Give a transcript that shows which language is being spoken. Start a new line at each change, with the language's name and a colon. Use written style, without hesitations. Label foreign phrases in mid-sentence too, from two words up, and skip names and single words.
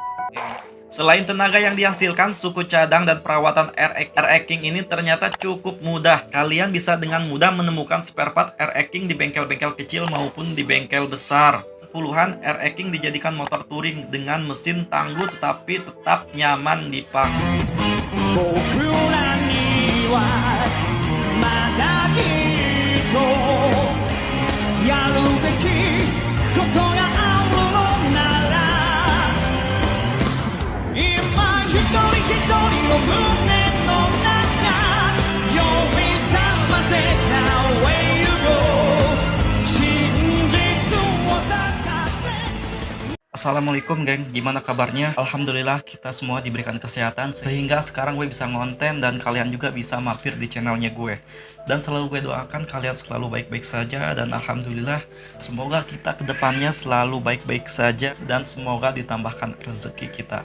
Indonesian: Selain tenaga yang dihasilkan, suku cadang dan perawatan air King ini ternyata cukup mudah. Kalian bisa dengan mudah menemukan
English: spare part
Indonesian: air King di bengkel-bengkel kecil maupun di bengkel besar. Puluhan air King dijadikan motor touring dengan mesin tangguh tetapi tetap nyaman dipakai.
Japanese: 僕らにはまだきっとやるべきことがあるのなら今一人一人の胸の中呼び覚ませた
English: Way you go
Japanese: 真実を探せ
Indonesian: Assalamualaikum geng, gimana kabarnya? Alhamdulillah kita semua diberikan kesehatan sehingga sekarang gue bisa ngonten dan kalian juga bisa mampir di channelnya gue. Dan selalu gue doakan kalian selalu baik-baik saja dan alhamdulillah semoga kita kedepannya selalu baik-baik saja dan semoga ditambahkan rezeki kita.